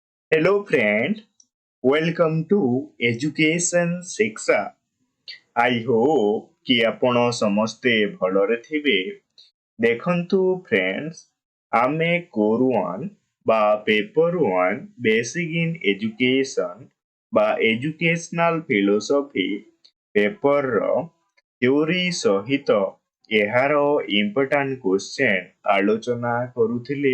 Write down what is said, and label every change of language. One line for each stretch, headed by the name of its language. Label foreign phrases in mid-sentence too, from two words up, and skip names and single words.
English: Hello friend, welcome to Education Shiक्षा। I hope
Odia: कि ଆପଣ ସମସ୍ତେ ଭଲରେ ଥିବେ। ଦେଖନ୍ତୁ friends, ଆମେ କୋର୍ 1 ବା ପେପର 1
English: basic in education
Odia: ବା
English: educational philosophy
Odia: ପେପରର ଥିଓରି ସହିତ ଏହାର
English: important question
Odia: ଆଲୋଚନା କରୁଥିଲେ।